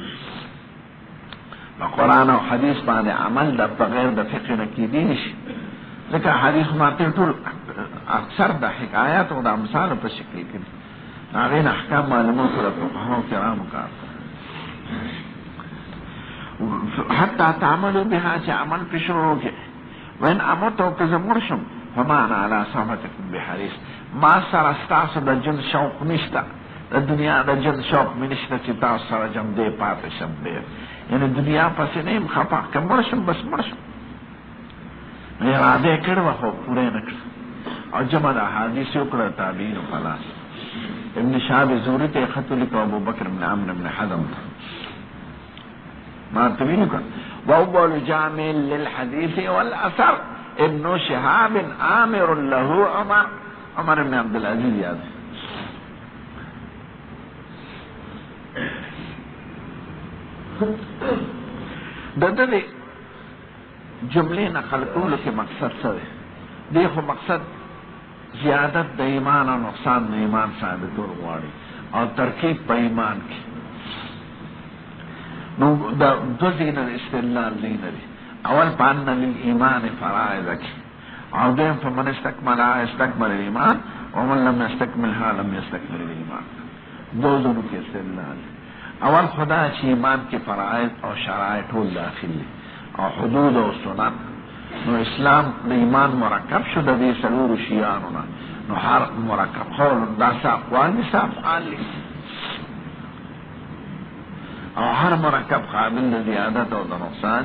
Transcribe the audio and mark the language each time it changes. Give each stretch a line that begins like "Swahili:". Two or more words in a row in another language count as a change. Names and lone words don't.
Pashto: په قرآن او حدیث باندې عمل د بغیر د فقه نه کیدی نشي، ځکه حدیث ماته ټول اکثر د حکایات او د امثال په شکل کې هغې نه احکام معلومات د فقهاو کرامو کار.
Arabic: حتی تعملوا بها،
Pashto: چې عمل پې شروع وکړي. وین اموتو که زه مړ شم
Arabic: فما انا علی صحبتکم بحریص،
Pashto: ما سره ستاسو د جن شوق نشته، د دنیا د جن شوق مې نشته چې تاسو سره جمدې پاتې شم ډېر، یعنې دنیا پسې نه یم خفه، که مړ شم بس مړ شم. اراده یې کړې وه خو پوره یې نه کړه. او جمع د احادیث یې وکړه تابعینو په لاس. ابن شهاب زهري ته یې خط ولیکه ابوبکر بن عمرو بن حزم ته ما ته ویلي کړه.
Arabic: واول جامع للحديث والاثر ابن شهاب آمر له عمر بن عبد العزيز یاد.
Pashto: د دې جملې نقل کولو کې مقصد څه دی؟ دې خو مقصد زیادت د ایمان او نقصان د ایمان ثابتول غواړي او ترکیب په ایمان کې. نو د دو ځایونه د استدلال ځایونه دي. اول په
Arabic: ان للایمان فرائض
Pashto: کې، او دویم په
Arabic: من استکملها استکمل الايمان ومن لم يستكملها لم يستكمل الايمان.
Pashto: دو ځایونو کې استدلال. اول خدا چې ایمان کې فرائض او شرایط ټول داخل دي او حدود او سنت. نو اسلام د ایمان مرکب شو د دې څلورو شیانو نه. نو هر مرکب قول داسې اقوال دي څه افعال دي، او هر مرکب قابل د زیادت او د نقصان.